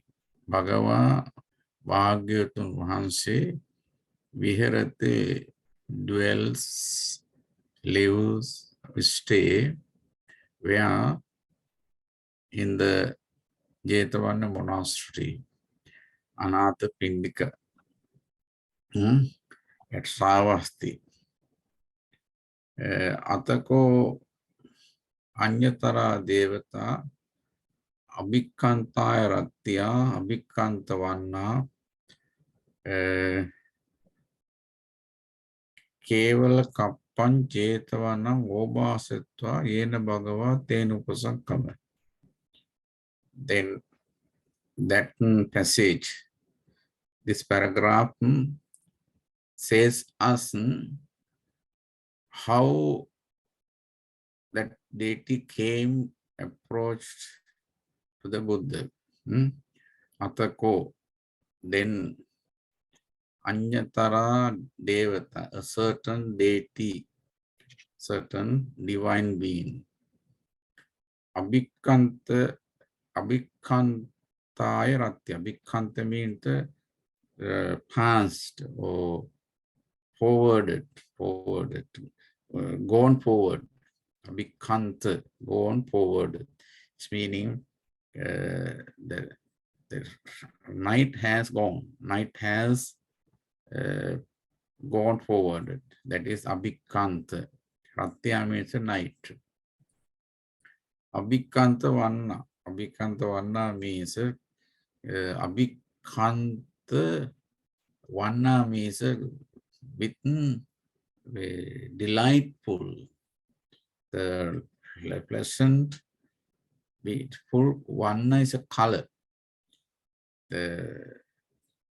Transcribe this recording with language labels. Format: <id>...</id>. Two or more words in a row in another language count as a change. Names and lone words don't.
<pi>Bhagavā Bhagavato Vahanse viharati</pi> <en>dwells, lives, stay, where in the Jetavane monastery, Anāthapiṇḍikassa, at Saravasti.</en> <pi>Atha aññatarā devatā, abhikkantāya rattiyā, abhikkanta-vaṇṇā, kevala-kappaṃ Jetavanaṃ obhāsetvā yena Bhagavā tena Upasaṅkamitvā.</pi> <en>Then that passage, this paragraph says us how that deity came, approached to the Buddha.</en> <pi>Atha, then aññatarā devatā,</pi> <en>a certain deity, certain divine being.</en> <pi>Abhikkantāya rattiyā.</pi> <en>Abhikkanta means past or forwarded, gone forward. Abhikkanta, gone forward. It's meaning the night has gone. Night has gone forward. That is abhikkanta. Rattiyā means a night.</en> <pi>Abhikkanta-vaṇṇā.</pi> <en>Abhikkanta-vaṇṇā means abhikkanta-vaṇṇā means with delightful, the pleasant, beautiful. Vaṇṇā is a color.</en>